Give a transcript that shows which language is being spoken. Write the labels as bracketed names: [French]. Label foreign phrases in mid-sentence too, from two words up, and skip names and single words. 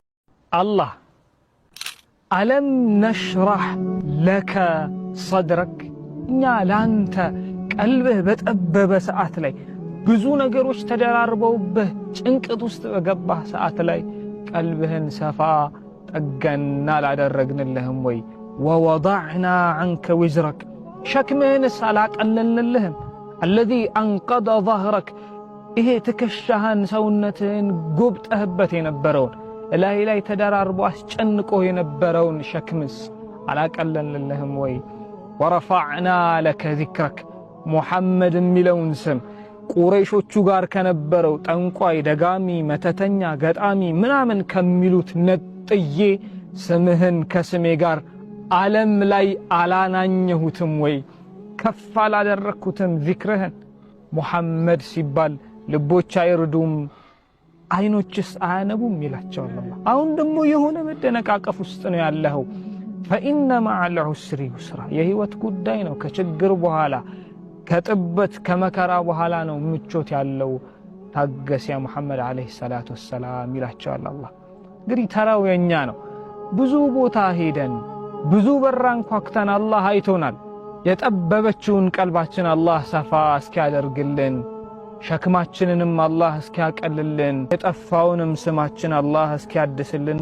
[Amharic] አላህ [Arabic] ألم نشرح لك صدرك [Amharic] እኛ ላንተ ቀልብህ በጠበበ ሰዓት ላይ ብዙ ነገሮች ተደራርበውብህ ጭንቀት ውስጥ በገባህ ሰዓት ላይ ቀልብህን ሰፋ ጠገና ላደረግንልህም ወይ [Arabic] ووضعنا عنك وزرك [Amharic] ሸክምህንስ አላቀለልንልህም [Arabic] الذي أنقض ظهرك [Amharic] ይሄ ትከሻህን ሰውነትህን ጎብጠህበት የነበረውን ላይ ተደራርቦ አስጨንቆ የነበረውን ሸክምስ አላቀለልንልህም ወይ [Arabic] ورفعنا لك ذكرك [Amharic] ሙሐመድ የሚለውን ስም ቁረይሾቹ ጋር ከነበረው ጠንቋይ ደጋሚ መተተኛ ገጣሚ ምናምን ከሚሉት ነጥዬ ስምህን ከስሜ ጋር ዓለም ላይ አላናኘሁትም ወይ ከፍ አላደረኩትም ዚክርህን ሙሐመድ ሲባል ልቦች አይርዱም አይኖችስ አያነቡም ይላቸዋል አላህ አሁን ደግሞ የሆነ መደነቃቀፍ ውስጥ ነው ያለኸው [Arabic] فإن مع العسر يسرا [Amharic] የህይወት ጉዳይ ነው ከችግር በኋላ ከጥበት ከመከራ በኋላ ነው ምቾት ያለው ታገስ [Arabic] يا محمد عليه الصلاة والسلام [Amharic] ይላቸዋል አላህ እንግዲህ ተራው የኛ ነው ብዙ ቦታ ሄደን ብዙ በራን ኳክተን አላህ አይቶናል የጠበበችውን ቀልባችን አላህ ሰፋ እስኪያደርግልን ሸክማችንንም አላህ እስኪያቀልልን የጠፋውንም ስማችን አላህ እስኪያድስልን